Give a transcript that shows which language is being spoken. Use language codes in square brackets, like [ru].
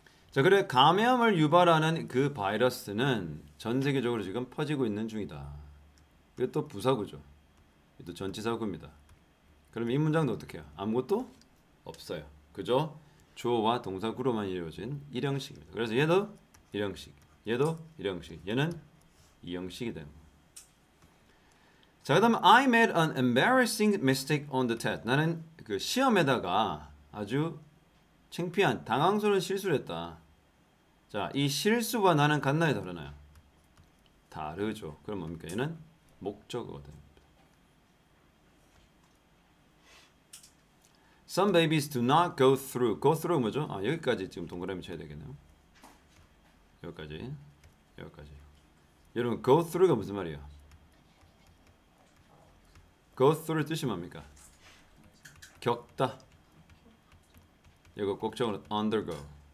[ko] 자, 그래 감염을 유발하는 그 바이러스는 전 세계적으로 지금 퍼지고 있는 중이다. 이것도 부사구죠. 이것도 전치사구입니다. 그럼 이 문장도 어떻게 해요? 아무것도 없어요. 그죠? 주어와 동사구로만 이루어진 일형식입니다. 그래서 얘도 일형식, 얘도 일형식, 얘는 이형식이 되는 거예요. 자, 그 다음에 [en] I made an embarrassing mistake on the test. [ko] 나는 그 시험에다가 아주 창피한, 당황스러운 실수를 했다. 자, 이 실수와 나는 같나요, 다르나요? 다르죠. 그럼 뭡니까? 얘는 목적어거든요. [en] Some babies do not go through. Go through [ko] 뭐죠? 아, 여기까지 지금 동그라미 쳐야 되겠네요. 여기까지. 여러분, go through가 무슨 말이에요? go through 뜻이 뭡니까? 겪다. 이거 꼭 적어놓은 undergo.